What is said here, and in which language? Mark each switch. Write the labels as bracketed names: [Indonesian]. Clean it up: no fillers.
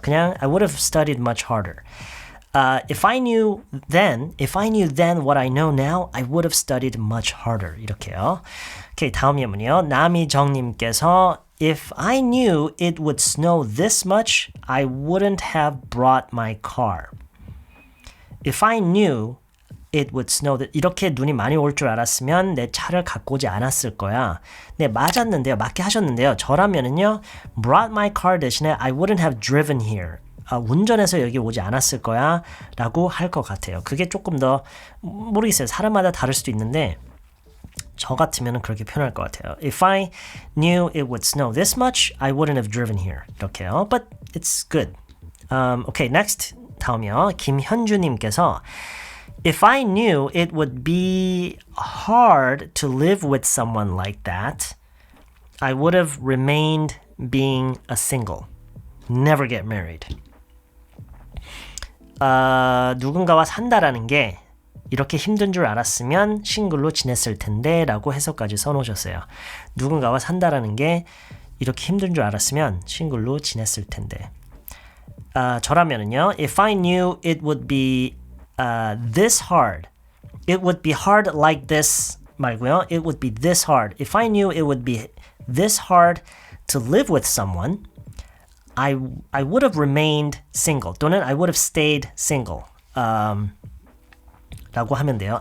[English] 그냥 I would have studied much harder. If I knew then what I know now, I would have studied much harder. [Korean] 이렇게요. 오케이, 다음 예문이요. [English] 남희정님께서 If I knew it would snow this much, I wouldn't have brought my car. If I knew it would snow, [Korean] 이렇게 눈이 많이 올 줄 알았으면 내 차를 갖고 오지 않았을 거야. 네, 맞았는데요. 맞게 하셨는데요. 저라면은요, [English] brought my car [Korean] 대신에 [English] I wouldn't have driven here. [Korean] 운전해서 여기 오지 않았을 거야 라고 할 것 같아요. 그게 조금 더 모르겠어요. 사람마다 다를 수도 있는데 저 같으면 그렇게 표현할 것 같아요. [English] If I knew it would snow this much, I wouldn't have driven here. [Korean] 이렇게요. [English] But it's good. Okay, next [Korean] 다음이요. [English] 김현주님께서 If I knew it would be hard to live with someone like that, I would have remained being a single. Never get married. [Korean] 누군가와 산다라는 게 이렇게 힘든 줄 알았으면 싱글로 지냈을 텐데 라고 해석까지 써놓으셨어요. 누군가와 산다라는 게 이렇게 힘든 줄 알았으면 싱글로 지냈을 텐데. 저라면은요. [English] If I knew it would be this hard, it would be hard like this [Korean] 말고요. [English] It would be this hard. If I knew it would be this hard to live with someone, I would have remained single [Korean] 또는 [English] I would have stayed single [Korean] 라고 하면 돼요.